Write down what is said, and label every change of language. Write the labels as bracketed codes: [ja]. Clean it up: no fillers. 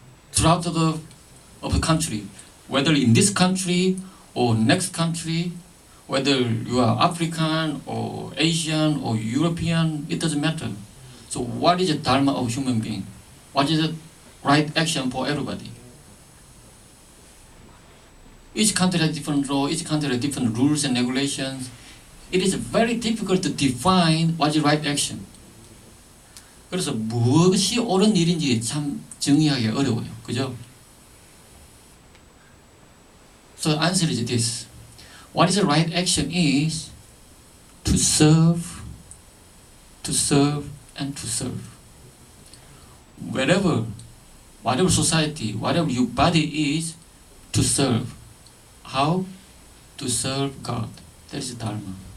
[en] Throughout the country, whether in this country or next country, whether you are African or Asian or European, it doesn't matter. So what is the Dharma of human being? What is the right action for everybody? Each country has different law, each country has different rules and regulations. It is very difficult to define what is right action. [ko] 그래서 무엇이 옳은 일인지 참 정의하기 어려워요. 그죠? [en] So the answer is this. What is the right action is to serve, and to serve. Whatever society, whatever your body is, to serve. How? To serve God. That is Dharma.